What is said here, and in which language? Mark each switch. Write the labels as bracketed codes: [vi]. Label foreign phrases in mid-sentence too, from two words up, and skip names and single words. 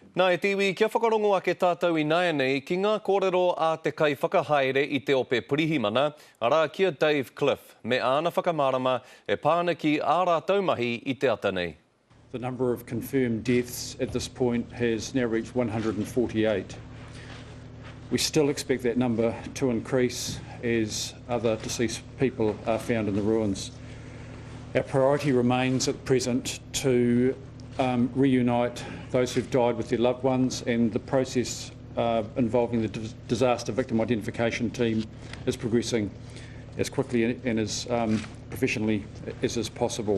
[mi] Nā e tiwi, kia whakarongoa ke tātou I naia nei ki ngā kōrero a te kai whakahaere I te ope Pirihimana, ara kia Dave Cliff, me āna whakamārama e pāna ki ā rātou mahi I te ata nei. [en] The number of confirmed deaths at this point has now reached 148. We still expect that number to increase as other deceased people are found in the ruins. Our priority remains at present to reunite those who've died with their loved ones, and the process involving the disaster victim identification team is progressing as quickly and as professionally as is possible.